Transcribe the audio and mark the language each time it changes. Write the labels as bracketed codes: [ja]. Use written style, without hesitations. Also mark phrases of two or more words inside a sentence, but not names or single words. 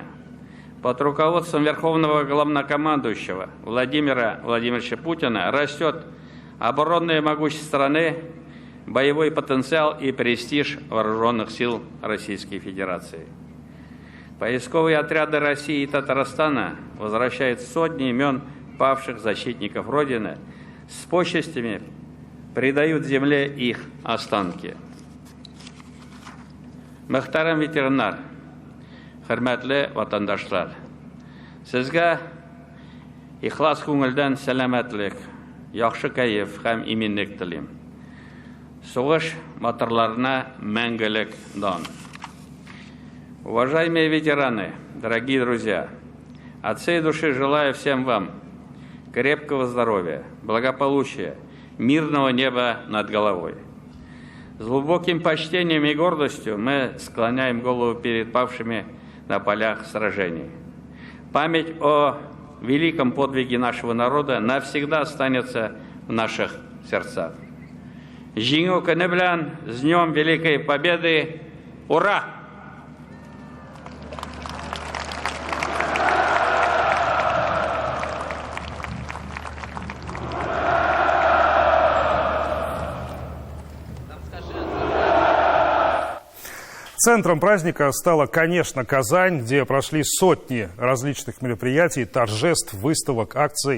[ru] Под руководством Верховного Главнокомандующего Владимира Владимировича Путина растет оборонное могущество страны, боевой потенциал и престиж вооруженных сил Российской Федерации. Поисковые отряды России и Татарстана возвращают сотни имен павших защитников Родины, с почестями предают земле их останки. [tt] Мөхтәрәм ветераннар, хөрмәтле ватандашлар, сезгә ихлас күңелдән сәламәтлек, яхшы кәеф һәм иминлек телим. Сугыш батырларына мәңгелек дан. [ru] Уважаемые ветераны, дорогие друзья, от всей души желаю всем вам крепкого здоровья, благополучия, мирного неба над головой. С глубоким почтением и гордостью мы склоняем голову перед павшими на полях сражений. Память о великом подвиге нашего народа навсегда останется в наших сердцах. [tt] Җиңү көне белән, [ru] с Днем Великой Победы! Ура! Центром праздника стала, конечно, Казань, где прошли сотни различных мероприятий, торжеств, выставок, акций.